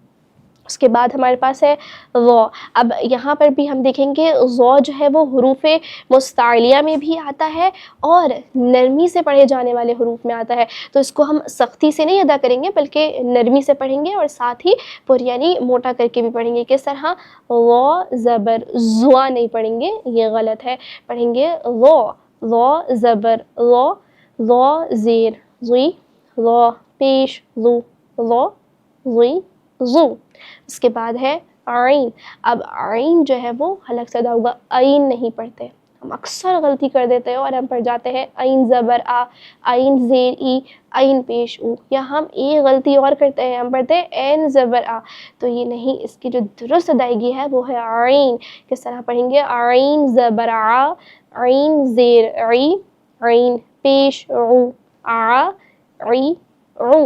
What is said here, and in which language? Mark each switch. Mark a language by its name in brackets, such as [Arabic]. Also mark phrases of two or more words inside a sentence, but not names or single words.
[Urdu] اس کے بعد ہمارے پاس ہے ضو۔ اب یہاں پر بھی ہم دیکھیں گے ضو جو ہے وہ حروف مستعلیہ میں بھی آتا ہے اور نرمی سے پڑھے جانے والے حروف میں آتا ہے، تو اس کو ہم سختی سے نہیں ادا کریں گے بلکہ نرمی سے پڑھیں گے اور ساتھ ہی پر یعنی موٹا کر کے بھی پڑھیں گے۔ کس طرح؟ ضو زبر زوا نہیں پڑھیں گے، یہ غلط ہے، پڑھیں گے ضو، ضو زبر ضو، ضو زیر ضوئی، ضو پیش ضو، ضو ضوئی ضو۔ اس کے بعد ہے عین۔ اب عین جو ہے وہ حلق سے ادا ہوگا، عین نہیں پڑھتے، ہم اکثر غلطی کر دیتے ہیں اور ہم پڑھ جاتے ہیں عین زبر آ، عین زیر ای، عین پیش او، یا ہم ایک غلطی اور کرتے ہیں، ہم پڑھتے ہیں عین زبر آ، تو یہ نہیں، اس کی جو درست ادائیگی ہے وہ ہے عین۔ کس طرح پڑھیں گے؟ عین زبر آ، عین زیر عی، عین پیش عو، آ عی عو۔